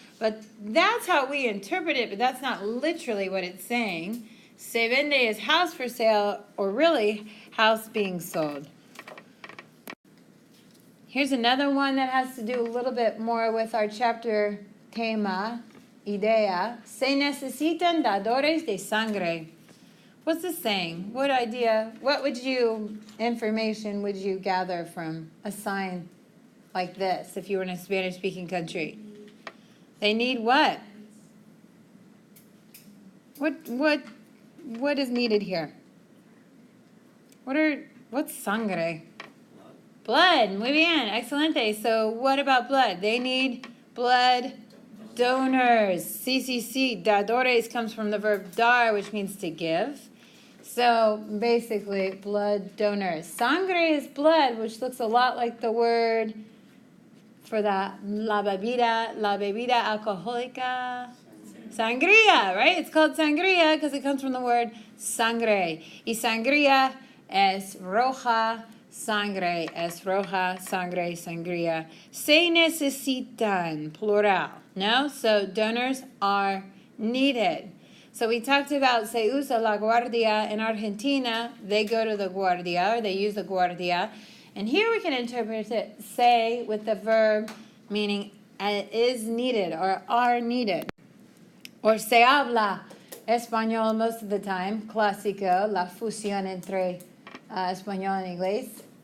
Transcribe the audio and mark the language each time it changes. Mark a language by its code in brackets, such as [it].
[en] But that's how we interpret it, but that's not literally what it's saying. [es] Se vende [en] is house for sale, or really house being sold. Here's another one that has to do a little bit more with our chapter tema, idea. [es] Se necesitan dadores de sangre. [en] What's this saying? What idea, information would you gather from a sign like this if you were in a Spanish-speaking country? They need what? What is needed here? What's sangre? Blood. [es] Muy bien. Excelente. [en] So what about blood? They need blood donors. [es] Sí. [en] Dadores comes from the verb dar, which means to give. So basically, blood donors. Sangre is blood, which looks a lot like the word for the [es] la bebida alcohólica. [en] Sangría, right? It's called sangría because it comes from the word sangre. [es] Y sangría es roja. Sangre es roja, sangre, sangría. Se necesitan, [en] plural. No? So donors are needed. So we talked about [es] se usa la guardia [en] in Argentina. They go to the guardia, or they use the guardia. And here we can interpret it, se, with the verb meaning is needed or are needed. Or [es] se habla español [en] most of the time. [es] Clásico, la fusión entre español and inglés.